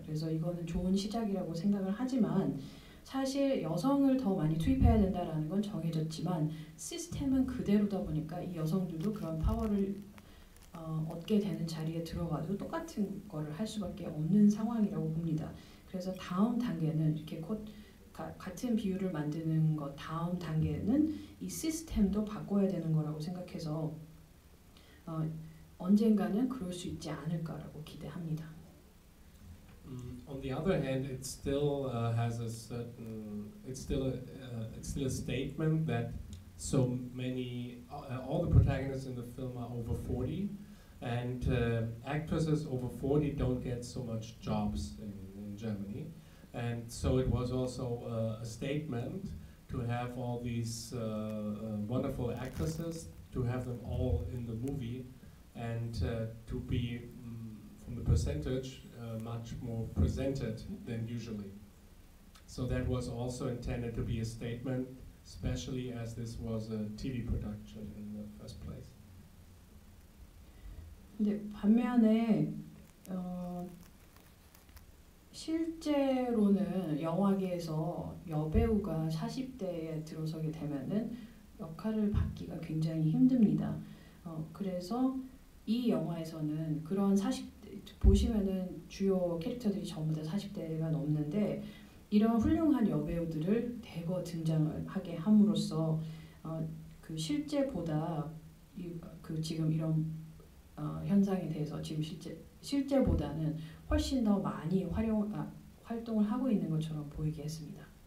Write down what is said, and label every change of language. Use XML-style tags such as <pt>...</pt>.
<ko>그래서 이거는 좋은 시작이라고 생각을 하지만 사실 여성을 더 많이 투입해야 된다라는 건 정해졌지만 시스템은 그대로다 보니까 이 여성들도 그런 파워를 얻게 되는 자리에 들어가도 똑같은 거를 할 수밖에 없는 상황이라고 봅니다. 그래서 다음 단계는 이렇게 같은 비율을 만드는 것 다음 단계는 이 시스템도 바꿔야 되는 거라고 생각해서 언젠가는 그럴 수 있지 않을까라고 기대합니다.</ko> <en>On the other hand, it still has a certain. It's still a statement that so many all the protagonists in the film are over 40, and actresses over 40 don't get so much jobs in Germany, and so it was also a statement to have all these wonderful actresses, to have them all in the movie, and to be from the percentage much more presented than usually. So that was also intended to be a statement, especially as this was a TV production in the first place.</en> <ko>근데 반면에 실제로는 영화계에서 여배우가 40대에 들어서게 되면은 역할을 받기가 굉장히 힘듭니다. 그래서 이 영화에서는 그런 40대 보시면은 주요 캐릭터들이 전부 다 40대가 넘는데 이런 훌륭한 여배우들을 대거 등장을 하게 함으로써 그 실제보다 그 지금 이런 현상에 대해서 지금 실제보다는 훨씬 더 많이 활동을 하고 있는 것처럼 보이게 했습니다.</ko>